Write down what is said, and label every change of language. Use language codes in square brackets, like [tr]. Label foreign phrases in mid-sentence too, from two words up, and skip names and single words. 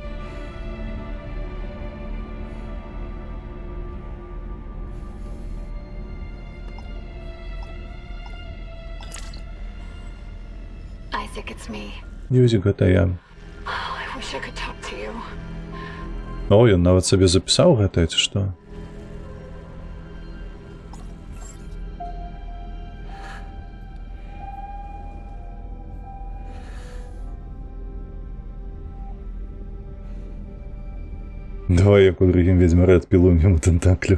[en] Isaac, it's me. [be] Юзик, гэта я. [en] Oh, I wish I could talk to you. [be] О, ён нават сабе запісаў гэта, ці што? Давай, як у другім ведьмары адпілуем яму тентаклю.